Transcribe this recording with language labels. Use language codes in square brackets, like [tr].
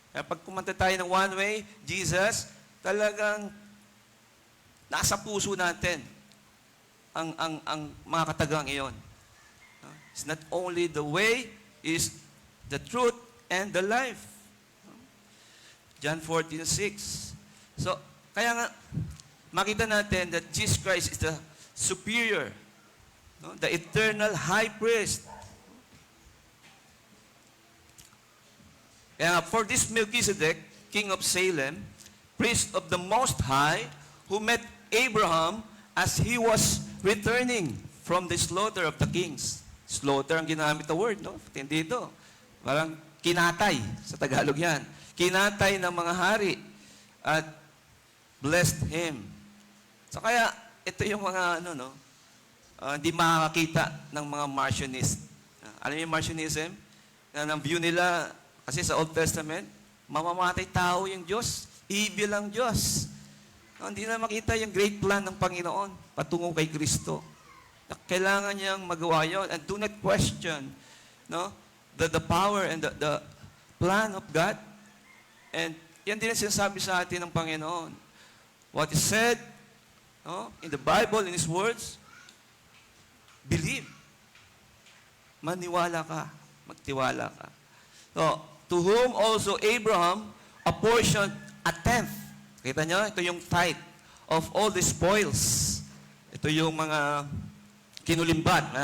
[tl] Kaya pag kumanta tayo ng one way, Jesus, talagang nasa puso natin ang mga katagang iyon. [en] It's not only the way, is the truth and the life. John 14:6. So, [tl] kaya nga, makita natin [en] that Jesus Christ is the superior, no? The eternal high priest. [tl] Kaya nga, [en] for this Melchizedek, king of Salem, priest of the Most High, who met Abraham as he was returning from the slaughter of the kings. [tl] Slaughter ang ginamit na word, no? Hindi ito. Parang kinatay, sa Tagalog yan. Kinatay ng mga hari. at [en] blessed him. [tl] So kaya, ito yung mga, hindi makakakita ng mga Marcionist. Alam niyo yung Marcionism? Na ang view nila, kasi sa Old Testament, mamamatay tao yung Diyos. Evil ang Diyos. Hindi na makita yung [en] great plan [tl] ng Panginoon patungo kay Kristo. Kailangan niyang magawa yun. [en] And do not question the power and the plan of God. [tl] And yan din ang sinasabi sa atin ng Panginoon. [en] What is said in the Bible, in His words, believe. [tl] Maniwala ka. Magtiwala ka. [en] So, to whom also Abraham apportioned a tenth. [tl] Kita nyo? Ito yung [en] tithe of all the spoils. [tl] Ito yung mga kinulimbat.